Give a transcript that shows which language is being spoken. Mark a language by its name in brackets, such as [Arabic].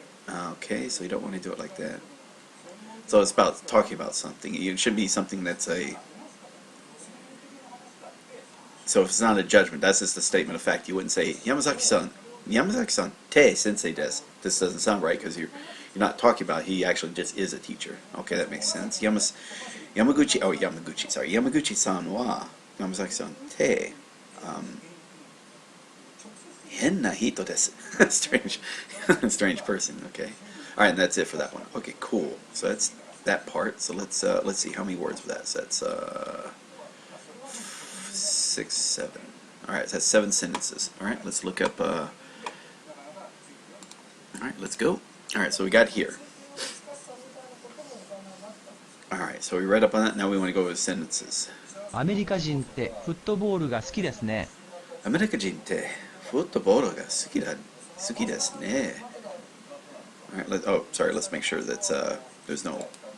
[English] Okay, so you don't want to do it like that. So it's about talking about something. It should be something that's a. So if it's not a judgment, that's just a statement of fact. You wouldn't say [Japanese] Yamazaki-san te sensei desu. [English] this doesn't sound right because you're not talking about he actually just is a teacher. Okay, that makes sense. [Japanese] Yamaguchi-san は山崎さんって、変な人です。 [English] strange, strange person. Okay, all right, and that's it for that one. Okay, cool. So that's that part. So let's see how many words for that. So that's 6, 7. All right, so that's 7 sentences. All right, let's look up. All right, let's go. All right, so we got here. All right, so we read up on that. Now we want to go with sentences. [Japanese] アメリカ人ってフットボールが好きですね。アメリカ人ってフットボールが好きですね。 [English] All right, oh, sorry. Let's make sure that's there's no.